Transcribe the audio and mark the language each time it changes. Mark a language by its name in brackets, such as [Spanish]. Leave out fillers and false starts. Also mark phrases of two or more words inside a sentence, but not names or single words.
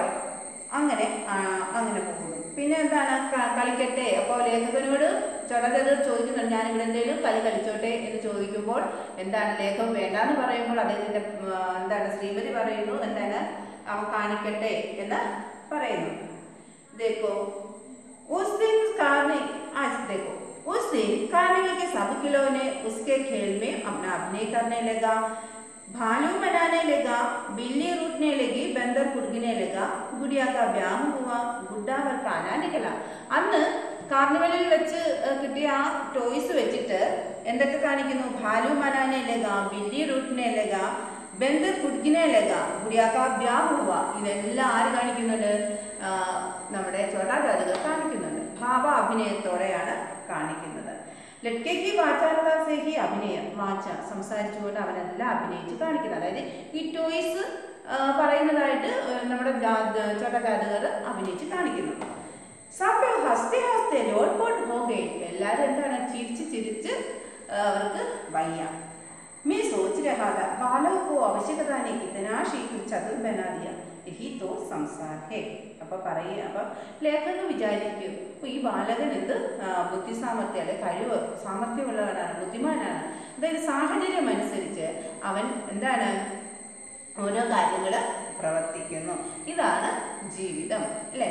[Malayalam] അങ്ങനെ പോകുന്നു. പിന്നെ എന്താണ്? കളിക്കട്ടെ. അപ്പോൾ ലേഖകനോട് ചോട്ടാചാതുർ ചോദിക്കുന്നുണ്ട്, ഞാനിവിടെ എന്തെങ്കിലും കളി കളിച്ചോട്ടെ എന്ന് ചോദിക്കുമ്പോൾ എന്താണ് ലേഖകൻ വേണ്ടാന്ന് പറയുമ്പോൾ അദ്ദേഹത്തിന്റെ എന്താണ് ശ്രീമതി പറയുന്നു, എന്താണ് അവ കാണിക്കട്ടെ എന്ന് പറയുന്നു. [Hindi] देखो उस दिन कार्निवल के सब खिलौने उसके खेल में अपना अभिनय करने लगा. भालू मनाने लगा, बिल्ली रूठने लगी, बंदर कुड़गने लगा, गुड़िया का ब्याह हुआ, गुड्डा वर खाना निकला. [Malayalam] അന്ന് കാർണിവലിൽ വെച്ച് കിട്ടിയ ആ ടോയ്സ് വെച്ചിട്ട് എന്തൊക്കെ കാണിക്കുന്നു? [Hindi] भालू मनाने लगा, बिल्ली रूठने लगी, बंदर कुड़कने लगा, गुड़ियाका ब्याह हुआ. [Malayalam] ഇതെല്ലാം ആര് കാണിക്കുന്നുണ്ട്? നമ്മുടെ ചോട്ടാ ജാദുകർ കാണിക്കുന്നുണ്ട്. ഭാവ അഭിനയത്തോടെയാണ് കാണിക്കുന്നത്. [Hindi] लड़केके वाचालता सेही [Malayalam] അഭിനയം, വാച സംസാരിച്ചുകൊണ്ട് അവനെല്ലാം അഭിനയിച്ച് കാണിക്കുന്നത്. അതായത് ഈ ടോയ്സ് പറയുന്നതായിട്ട് നമ്മുടെ ചോട്ടാ ജാദുകർ അഭിനയിച്ച് കാണിക്കുന്നു. [Hindi] सब हंसते हंसते लोटपोट हो गए. [Malayalam] എല്ലാവരും എന്താണ് ചിരിച്ച് അവർക്ക് വയ്യ. [Hindi] मैं सोच रहा था बालों को आवश्यकता ने कितना शीघ्र चतुर बना दिया, यही तो संसार है. [Malayalam] അപ്പോൾ ലേഖകൻ വിചാരിക്കും, ഈ ബാലകൻ എന്ത് ബുദ്ധിസാമർത്ഥ്യം അല്ലെ കഴിവ് സാമർത്ഥ്യമുള്ളവനാണ്, ബുദ്ധിമാനാണ്. അതായത് സാഹചര്യം അനുസരിച്ച് അവൻ എന്താണ് ഓരോ കാര്യങ്ങൾ പ്രവർത്തിക്കുന്നു. ഇതാണ് ജീവിതം അല്ലേ.